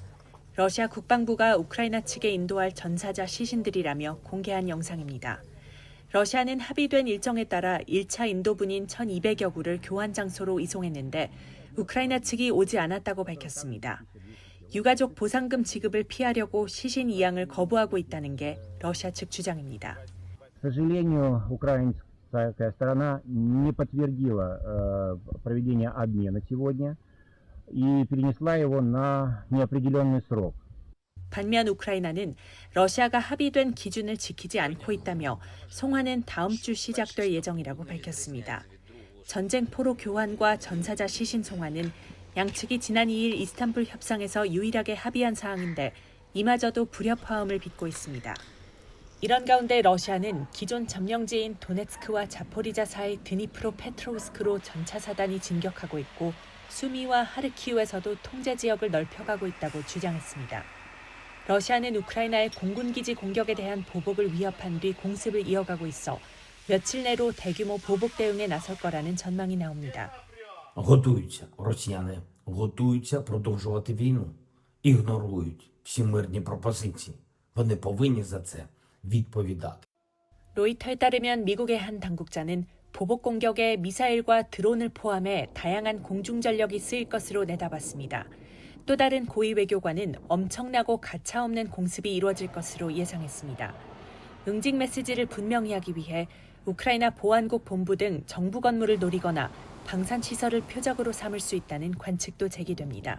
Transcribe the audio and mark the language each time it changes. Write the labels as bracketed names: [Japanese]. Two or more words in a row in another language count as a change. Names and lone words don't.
[Korean] 러시아 국방부가 우크라이나 측에 인도할 전사자 시신들이라며 공개한 영상입니다. 러시아는 합의된 일정에 따라 1차 인도분인 1,200여 구를 교환 장소로 이송했는데 우크라이나 측이 오지 않았다고 밝혔습니다. 유가족 보상금 지급을 피하려고 시신 이양을 거부하고 있다는 게 러시아 측 주장입니다. [Russian] К сожалению, украинская сторона не подтвердила проведение обмена сегодня и перенесла его на неопределенный срок. [Korean] 반면 우크라이나는 러시아가 합의된 기준을 지키지 않고 있다며 송환은 다음 주 시작될 예정이라고 밝혔습니다. 전쟁 포로 교환과 전사자 시신 송환은 양측이 지난 2일 이스탄불 협상에서 유일하게 합의한 사항인데 이마저도 불협화음을 빚고 있습니다. 이런 가운데 러시아는 기존 점령지인 도네츠크와 자포리자 사이 드니프로 페트로우스크로 전차 사단이 진격하고 있고 수미와 하르키우에서도 통제 지역을 넓혀가고 있다고 주장했습니다. 러시아는 우크라이나의 공군기지 공격에 대한 보복을 위협한 뒤 공습을 이어가고 있어 며칠 내로 대규모 보복 대응에 나설 거라는 전망이 나옵니다. [Ukrainian] Готуються, росіяни готуються продовжувати війну, ігнорують всі мирні пропозиції. Вони повинні за це відповідати. [Korean] 로이터에 따르면 미국의 한 당국자는 보복 공격에 미사일과 드론을 포함해 다양한 공중 전력이 쓰일 것으로 내다봤습니다. 또 다른 고위 외교관은 엄청나고 가차없는 공습이 이루어질 것으로 예상했습니다. 응징 메시지를 분명히 하기 위해 우크라이나 보안국 본부 등 정부 건물을 노리거나 방산시설을 표적으로 삼을 수 있다는 관측도 제기됩니다.